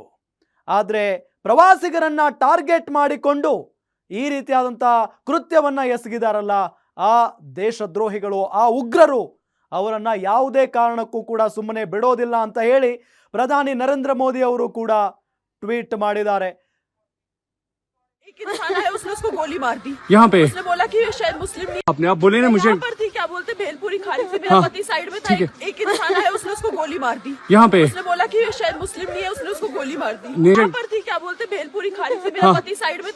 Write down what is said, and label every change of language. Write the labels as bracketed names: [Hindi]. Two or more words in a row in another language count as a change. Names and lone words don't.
[Kannada] ಆದರೆ ಪ್ರವಾಸಿಗರನ್ನ ಟಾರ್ಗೆಟ್ ಮಾಡಿಕೊಂಡು ಈ ರೀತಿಯಾದಂಥ ಕೃತ್ಯವನ್ನ ಎಸಗಿದಾರಲ್ಲ ಆ ದೇಶದ್ರೋಹಿಗಳು, ಆ ಉಗ್ರರು, ಅವರನ್ನ ಯಾವುದೇ ಕಾರಣಕ್ಕೂ ಕೂಡ ಸುಮ್ಮನೆ ಬಿಡೋದಿಲ್ಲ ಅಂತ ಹೇಳಿ ಪ್ರಧಾನಿ ನರೇಂದ್ರ ಮೋದಿ ಅವರು ಕೂಡ ಟ್ವೀಟ್ ಮಾಡಿದ್ದಾರೆ. [Hindi] एक इंसान है, उसने उसको गोली मार दी यहाँ पे। उसने बोला कि ये शायद मुस्लिम नहीं। अपने आप बोले ना मुझे। यहाँ पर थी, क्या बोलते भेलपुरी खाड़ी से मेरा पति साइड में था। एक इंसान है, उसने उसको गोली मार दी यहाँ पे। उसने बोला कि ये शायद मुस्लिम नहीं है, उसने उसको गोली मार दी। यहाँ पर थी, क्या बोलते भेलपुरी खाड़ी से मेरा पति साइड में था।